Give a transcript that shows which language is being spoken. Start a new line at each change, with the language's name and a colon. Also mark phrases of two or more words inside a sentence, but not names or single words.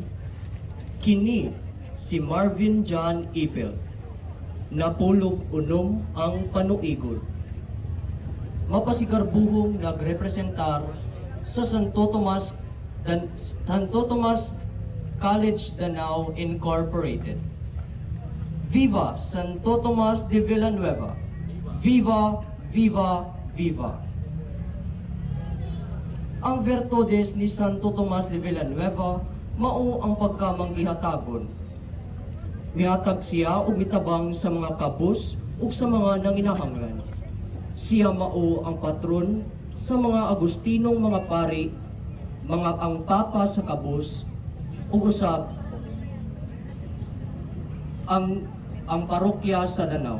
Cebuano: Kini si Marvin John Ipel. Napulog unom ang panuigol. Mapasigarbuhong nagrepresentar sa Santo Tomas College Danao Incorporated.
Spanish: Viva Santo Tomas de Villanueva! Viva, viva, viva!
Cebuano: Ang virtudes ni Santo Tomas de Villanueva mao ang pagkamanggihatagon. Mihatag siya og mitabang sa mga kabus ug sa mga nanginahanglan. Siya mao ang patron sa mga Agustinong mga pari, mga ang papa sa kabus ug usab ang parokya sa Danao.